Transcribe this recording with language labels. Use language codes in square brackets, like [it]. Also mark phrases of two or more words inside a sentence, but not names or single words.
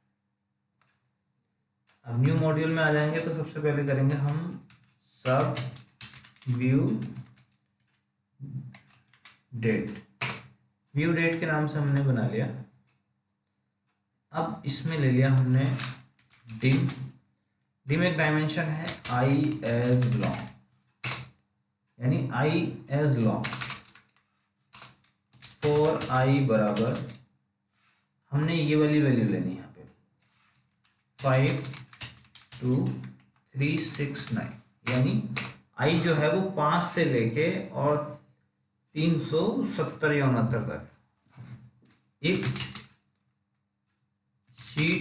[hi] अब [en] new module [hi] में आ जाएंगे तो सबसे पहले करेंगे हम सब व्यू डेट के नाम से हमने बना लिया। अब इसमें ले लिया हमने डिम एक डायमेंशन है [en] I as long, [hi] यानी [en] I as long [hi] फॉर I बराबर हमने ये वाली वैल्यू लेनी है यहाँ पे 52369, यानी I जो है वो 5 से लेके और 370 या 69 तक एक शीट।